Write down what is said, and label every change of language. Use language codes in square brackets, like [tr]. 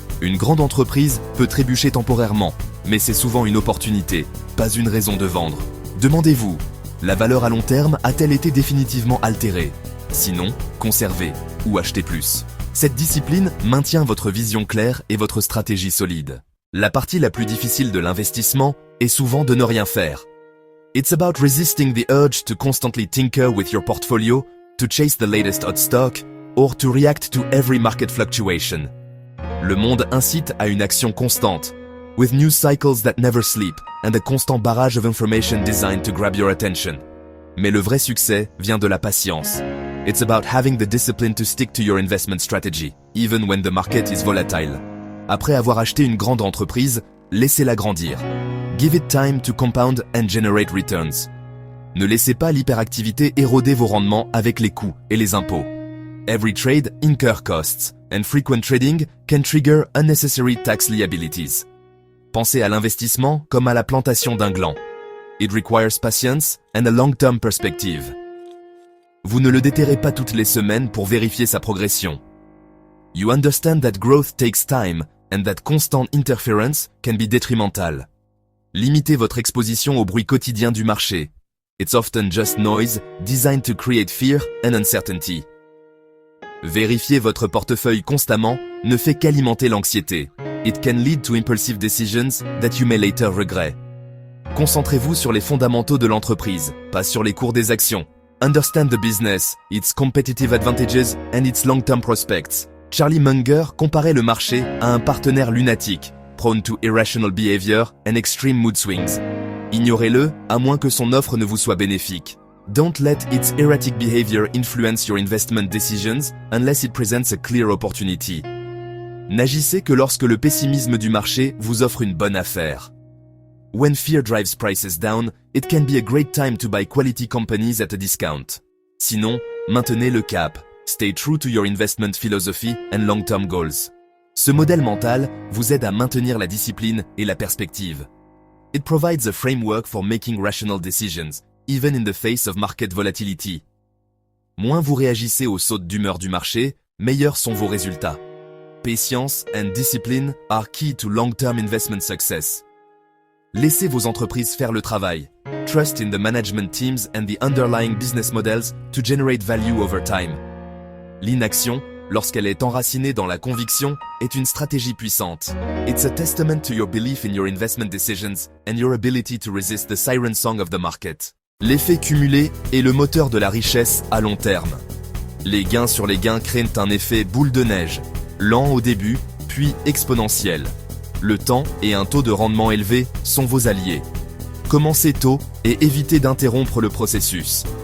[fr] Une grande entreprise peut trébucher temporairement, mais c'est souvent une opportunité, pas une raison de vendre. Demandez-vous, la valeur à long terme a-t-elle été définitivement altérée? Sinon, conservez ou achetez plus. Cette discipline maintient votre vision claire et votre stratégie solide. La partie la plus difficile de l'investissement est souvent de ne rien faire. [en] It's about resisting the urge to constantly tinker with your portfolio, to chase the latest hot stock, or to react to every market fluctuation. [fr] Le monde incite à une action constante, [en] with news cycles that never sleep and a constant barrage of information designed to grab your attention. [fr] Mais le vrai succès vient de la patience. [en] It's about having the discipline to stick to your investment strategy, even when the market is volatile. [fr] Après avoir acheté une grande entreprise, laissez-la grandir. [en] Give it time to compound and generate returns. [fr] Ne laissez pas l'hyperactivité éroder vos rendements avec les coûts et les impôts. [en] Every trade incurs costs, and frequent trading can trigger unnecessary tax liabilities. [fr] Pensez à l'investissement comme à la plantation d'un gland. [en] It requires patience and a long-term perspective. [fr] Vous ne le déterrez pas toutes les semaines pour vérifier sa progression. [en] You understand that growth takes time and that constant interference can be detrimental. [fr] Limitez votre exposition au bruit quotidien du marché. [en] It's often just noise designed to create fear and uncertainty. [fr] Vérifier votre portefeuille constamment ne fait qu'alimenter l'anxiété. [en] It can lead to impulsive decisions that you may later regret. [fr] Concentrez-vous sur les fondamentaux de l'entreprise, pas sur les cours des actions. [en] Understand the business, its competitive advantages and its long-term prospects. [fr] Charlie Munger comparait le marché à un partenaire lunatique, [en] prone to irrational behavior and extreme mood swings. [fr] Ignorez-le, à moins que son offre ne vous soit bénéfique. [en] Don't let its erratic behavior influence your investment decisions unless it presents a clear opportunity. [fr] N'agissez que lorsque le pessimisme du marché vous offre une bonne affaire. [en] When fear drives prices down, it can be a great time to buy quality companies at a discount. [fr] Sinon, maintenez le cap. [en] Stay true to your investment philosophy and long-term goals. [fr] Ce modèle mental vous aide à maintenir la discipline et la perspective. [en] It provides a framework for making rational decisions, even in the face of market volatility. [fr] Moins vous réagissez aux sautes d'humeur du marché, meilleurs sont vos résultats. [en] Patience and discipline are key to long-term investment success. [fr] Laissez vos entreprises faire le travail. [en] Trust in the management teams and the underlying business models to generate value over time. [fr] L'inaction, lorsqu'elle est enracinée dans la conviction, est une stratégie puissante. [en] It's a testament to your belief in your investment decisions and your ability to resist the siren song of the market. [fr] L'effet cumulé est le moteur de la richesse à long terme. Les gains sur les gains créent un effet boule de neige, lent au début, puis exponentiel. Le temps et un taux de rendement élevé sont vos alliés. Commencez tôt et évitez d'interrompre le processus.